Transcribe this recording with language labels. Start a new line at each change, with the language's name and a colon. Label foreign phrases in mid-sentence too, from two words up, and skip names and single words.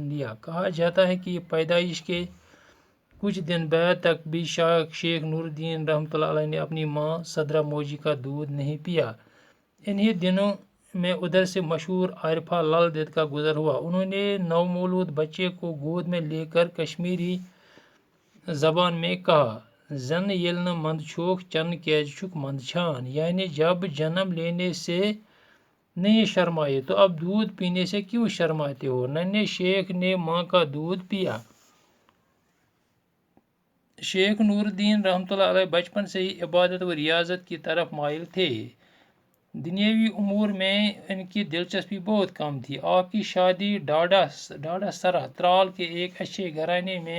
Urdu: لیا کہا جاتا ہے کہ پیدائش کے کچھ دن بعد تک بھی شیخ نور الدین
Arabic: رحمۃ اللہ علیہ
Urdu: نے اپنی ماں صدرہ موجی کا دودھ نہیں پیا انہی دنوں میں ادھر سے مشہور عارفہ لل دید کا گزر ہوا انہوں نے نومولود بچے کو گود میں لے کر کشمیری زبان میں کہا
Kashmiri: زن یل نہ مند چھوک چن کیج چھک مند چھان
Urdu: یعنی جب جنم لینے سے نہیں شرمائے تو اب دودھ پینے سے کیوں شرماتے ہو ننھے شیخ نے ماں کا دودھ پیا شیخ نور الدین
Arabic: رحمۃ اللہ علیہ
Urdu: بچپن سے ہی عبادت و ریاضت کی طرف مائل تھے دنیاوی امور میں ان کی دلچسپی بہت کم تھی آپ کی شادی ڈاڈا سرا ترال کے ایک اچھے گھرانے میں